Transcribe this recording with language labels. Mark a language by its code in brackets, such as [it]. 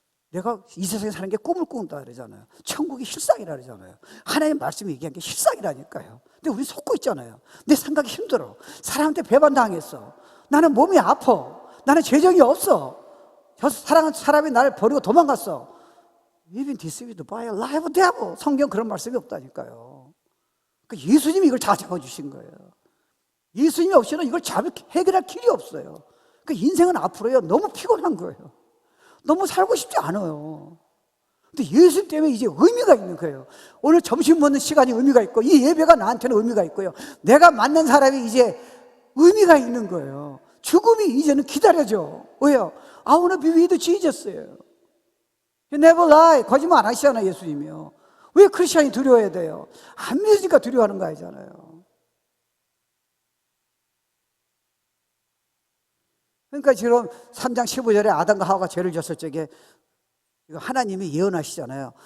[ko] 내가 이 세상에 사는 게 꿈을 꾼다 그러잖아요. 천국이 실상이라 그러잖아요. 하나님 말씀이 얘기한 게 실상이라니까요. 근데 우리 속고 있잖아요. 내 생각이 힘들어. 사람한테 배반당했어. 나는 몸이 아파. 나는 재정이 없어. 저 사랑하는 사람이 나를 버리고 도망갔어. [en] You've been deceived by a live devil. [ko] 성경 그런 말씀이 없다니까요. 그러니까 예수님이 이걸 다 잡아주신 거예요. 예수님이 없이는 이걸 해결할 길이 없어요. 그러니까 인생은 앞으로요 너무 피곤한 거예요. 너무 살고 싶지 않아요. 근데 예수 때문에 이제 의미가 있는 거예요. 오늘 점심 먹는 시간이 의미가 있고 이 예배가 나한테는 의미가 있고요. 내가 만난 사람이 이제 의미가 있는 거예요. 죽음이 이제는 기다려져. 왜요? [en] I wanna be with Jesus예요. You never lie. [ko] 거짓말 안 하시잖아요, 예수님이요. 왜 크리스천이 두려워야 돼요? 안 믿으니까 두려워하는 거 아니잖아요. 그러니까 지금 3장 15절에 아담과 하와가 죄를 졌을 적에 하나님이 예언하시잖아요.